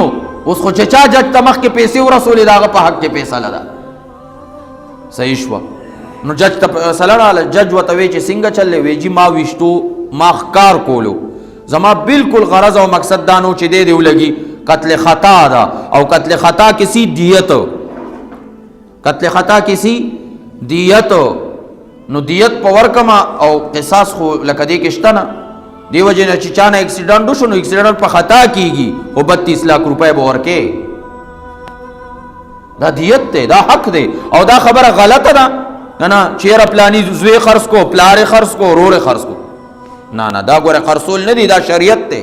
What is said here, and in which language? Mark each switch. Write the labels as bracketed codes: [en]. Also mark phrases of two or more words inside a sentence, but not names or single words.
[ps] اوس خو چې چا جج ته مخکې پیسې ورسولې د هغه په حق کې فیصله ده، صحیح شوه. نو جج ته فیصله راغله، جج ورته وی چې څنګه چلې؟ وی جي ما ویشتو، ما ښکار کولو، زما بالکل غرض او مقصد دا نو چې دی دې ولګي قتل خطا ده، او قتل خطا کسی دیت، قتل خطا کسی دیت، نو دیت په ورکما او قصاص خو لکه دې کې شته نه. دی وجه نه چې چا نه اکسیډنټ وشو نو اکسیډنټ په خطا کیږي، خو 32 लाख روپۍ به ورکې. دا دیت دی، دا حق دی، او دا خبره غلطه ده نه چیرې پلانی زوی خرڅ کو، پلار خرڅ کو، ورور خرڅ کو، نه نه دا ګوره خرڅول نه دی، دا شریعت دی.